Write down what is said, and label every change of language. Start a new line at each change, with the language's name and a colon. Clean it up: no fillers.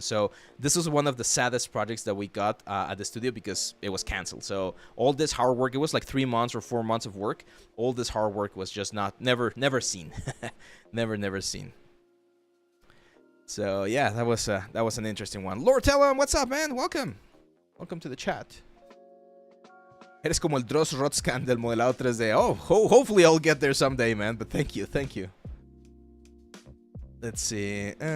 English: So this was one of the saddest projects that we got at the studio because it was canceled. So all this hard work, it was like 3 months or 4 months of work. All this hard work was just never seen, never seen. So yeah, that was an interesting one. Lord Tellum, what's up, man? Welcome to the chat.
Spanish: Eres como el Dross Rotscan del modelado 3D.
English: Oh, hopefully I'll get there someday, man. But thank you. Let's see.